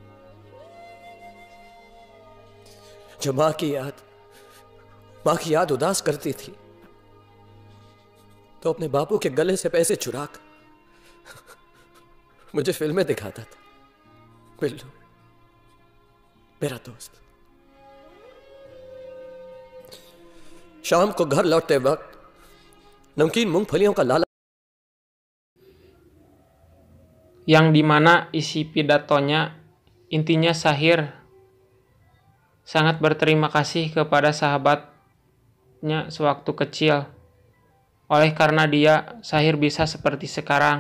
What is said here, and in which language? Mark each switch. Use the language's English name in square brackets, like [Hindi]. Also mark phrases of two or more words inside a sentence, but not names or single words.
[Hindi] जब मां की याद उदास करती थी तो अपने बापू के गले से पैसे चुराकर मुझे फिल्में दिखाता था। बिल्लू मेरा दोस्त। शाम को घर लौटते वक्त नमकीन मूंगफलियों का लाला, [Indonesian] yang dimana isi pidatonya intinya Shahir sangat berterima kasih kepada sahabatnya sewaktu kecil. Oleh karena dia, Shahir bisa seperti sekarang.